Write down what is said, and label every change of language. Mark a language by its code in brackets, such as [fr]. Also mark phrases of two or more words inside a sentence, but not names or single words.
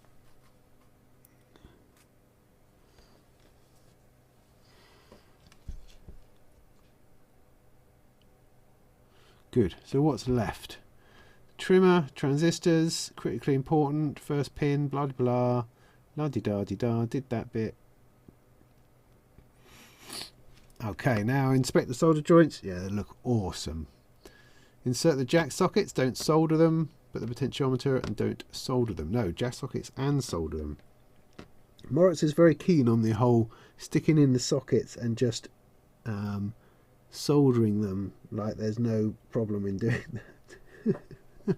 [en] Good. So what's left? Trimmer, transistors, critically important, first pin, blah blah, la di da di da. Did that bit. Okay, now inspect the solder joints. Yeah, they look awesome. Insert the jack sockets. Don't solder them. Put the potentiometer and don't solder them. No, jack sockets and solder them. Moritz is very keen on the whole sticking in the sockets and just soldering them like there's no problem in doing that.